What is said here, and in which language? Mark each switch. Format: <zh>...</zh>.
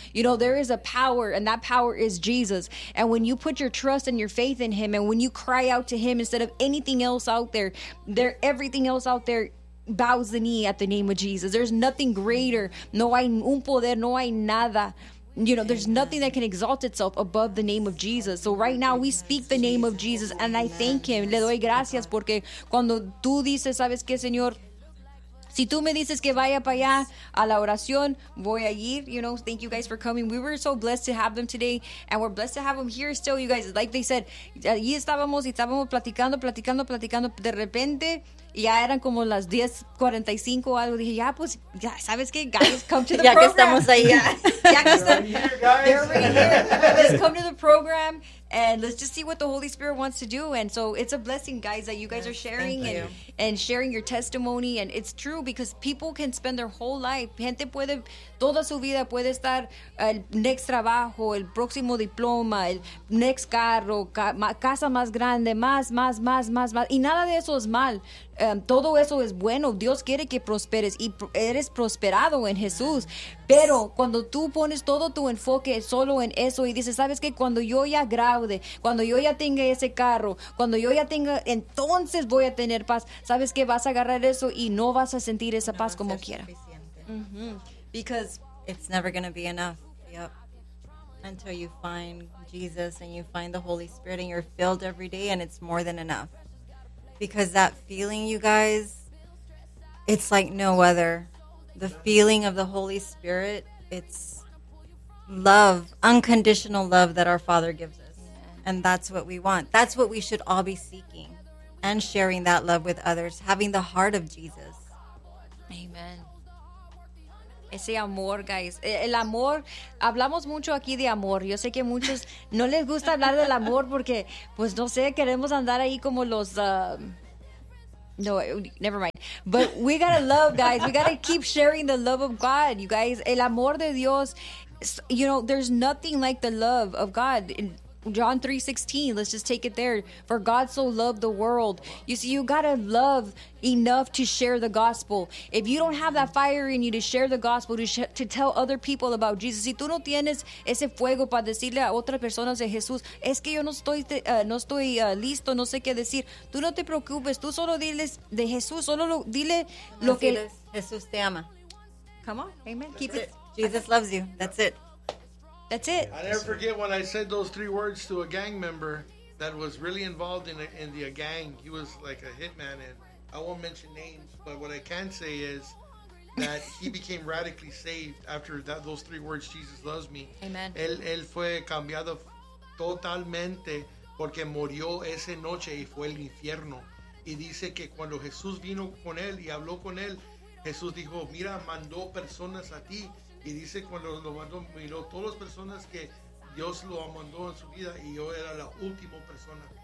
<en>You know, there is a power, and that power is Jesus. And when you put your trust and your faith in Him, and when you cry out to Him instead of anything else out there, everything else out there bows the knee at the name of Jesus. There's nothing greater.</en> <es>No hay un poder. No hay nada.</es> <en>You know, there's nothing that can exalt itself above the name of Jesus. So right now we speak the name of Jesus, and I thank Him.</en> <es>Le doy gracias porque cuando tú dices, ¿sabes qué, Señor? Si tú me dices que vaya para allá a la oración, voy a ir.</es> <en>You know, thank you guys for coming. We were so blessed to have them today, and we're blessed to have them here still, you guys. Like they said,</en> <es>allí estábamos y estábamos platicando. De repente, ya eran como las 10:45 o algo. Dije, ya, pues, ya, ¿sabes qué?</es> <en>Guys, come to the program.</en> <es>Ya que estamos ahí. Ya que estamos.</es> <en>Just come to the program, and let's just see what the Holy Spirit wants to do. And so it's a blessing, guys, that you guys are sharing and sharing your testimony. And it's true, because people can spend their whole life.</en> <es>Gente puede, toda su vida puede estar el next trabajo, el próximo diploma, el next carro, casa más grande, más. Y nada de eso es mal. Todo eso es bueno. Dios quiere que prosperes, y eres prosperado en Jesús. Pero cuando tú pones todo tu enfoque solo en eso y dices, ¿sabes qué? Cuando yo ya graude, cuando yo ya tenga ese carro, cuando yo ya tenga, entonces voy a tener paz. ¿Sabes qué? Vas a agarrar eso y no vas a sentir esa paz como quiera.</es> <en>Mm-hmm. Because it's never going to be enough. Yep. Until you find Jesus and you find the Holy Spirit and you're filled every day, and it's more than enough. Because that feeling, you guys, it's like no other. The feeling of the Holy Spirit, it's love, unconditional love that our Father gives us. And that's what we want. That's what we should all be seeking. And sharing that love with others, having the heart of Jesus.</en> <es>Amen. Ese amor, guys. El amor, hablamos mucho aquí de amor. Yo sé que muchos no les gusta hablar del amor porque, pues no sé, queremos andar ahí como los...</es> <en>No, never mind. But we gotta love, guys. We gotta keep sharing the love of God, you guys.</en> <es>El amor de Dios.</es> <en>You know, there's nothing like the love of God. In John 3:16, let's just take it there. For God so loved the world. You see, you gotta love enough to share the gospel. If you don't have that fire in you to share the gospel, to tell other people about Jesus,</en> <es>si tú no tienes ese fuego para decirle a otras personas de Jesús, es que yo no estoy listo, no sé qué decir. Tú no te preocupes, tú solo diles de Jesús, solo dile lo que... Jesús te ama.</es> <en>Come on, amen. Keep it. Jesus loves you. That's it. That's it. I never forget when I said those three words to a gang member that was really involved in the gang. He was like a hitman, and I won't mention names, but what I can say is that he became radically saved after that, those three words, Jesus loves me. Amen.</en> <es>Él fue cambiado totalmente porque murió esa noche y fue el infierno. Y dice que cuando Jesús vino con él y habló con él, Jesús dijo, mira, mandó personas a ti. Y dice cuando lo mandó, miró todas las personas que Dios lo mandó en su vida y yo era la última persona.</es>